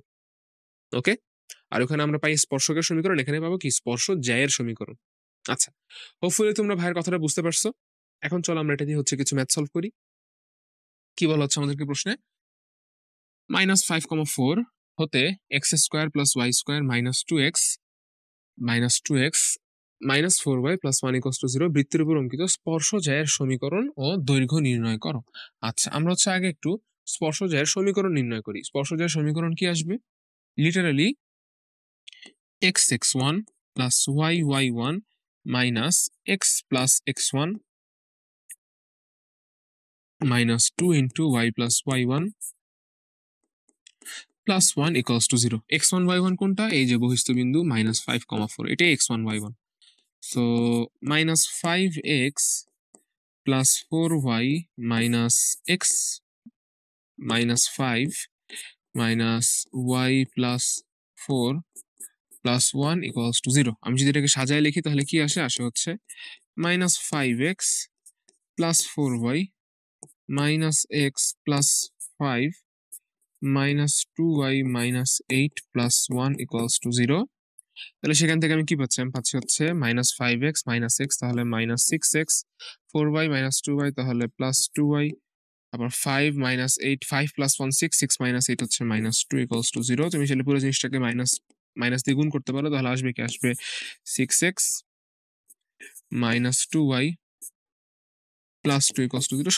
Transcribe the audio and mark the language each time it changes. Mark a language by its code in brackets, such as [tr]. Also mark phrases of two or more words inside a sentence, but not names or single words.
[bn] ওকে, আর ওখানে আমরা পাই স্পর্শকের সমীকরণ, এখানে পাবো কি স্পর্শ জ্যায়ের সমীকরণ। আচ্ছা, হোপফুলি তোমরা ভাইয়ের কথাটা বুঝতে পারছো। এখন চলো আমরা এটা দিয়ে হচ্ছে কিছু ম্যাথ সলভ করি। কি বলা হচ্ছে আমাদেরকে প্রশ্নে, -5,4 হতে x² + y² -2x -4y + 1 = 0 বৃত্তের উপর অঙ্কিত স্পর্শজ্যায়ের সমীকরণ ও দৈর্ঘ্য নির্ণয় করো। আচ্ছা, আমরা হচ্ছে আগে একটু স্পর্শজ্যায়ের সমীকরণ নির্ণয় করি। স্পর্শজ্যায়ের সমীকরণ কি আসবে, লিটারালি x(x1 + y(y1) - x + x1 - 2 * y + y1 + 1 = 0। x1 y1 কোনটা, এই যে বহিস্থ বিন্দু -5,4, এটাই x1 y1। সো -5x + 4y - x -5 y + 4 + 1 = 0। আমি যদি এটাকে সাজায় লিখি তাহলে কি আসে, হচ্ছে -5x + 4y - x + 5 -2y - 8 + 1 = 0। তাহলে সেখান থেকে আমি কি পাচ্ছি, আমি পাচ্ছি হচ্ছে -5x - x তাহলে -6x, 4y - 2y তাহলে +2y, আবার 5 - 8, 5 + 1 6, 6 - 8 হচ্ছে -2 = 0। তুমি চাইলে পুরো জিনিসটাকে মাইনাস মাইনাস দিয়ে গুণ করতে পারো, তাহলে আসবে কি, আসবে 6x - 2y +2 = 0।